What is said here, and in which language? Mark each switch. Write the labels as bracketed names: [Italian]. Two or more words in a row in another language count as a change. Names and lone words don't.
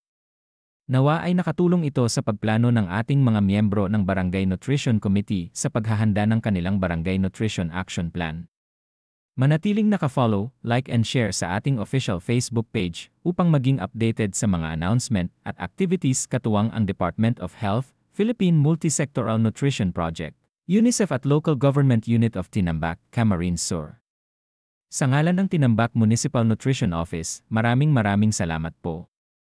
[Filipino] Nawa ay nakatulong ito sa pagplano ng ating mga miyembro ng Barangay Nutrition Committee sa paghahanda ng kanilang Barangay Nutrition Action Plan. Manatiling naka-follow, [English] like and share [Filipino] sa ating [English] official Facebook page [Filipino] upang maging updated sa mga announcement at activities katuwang ang Department of Health, Philippine Multisectoral Nutrition Project, UNICEF at Local Government Unit of Tinambak, Camarines Sur. Sa ngalan ng Tinambak Municipal Nutrition Office, maraming salamat po.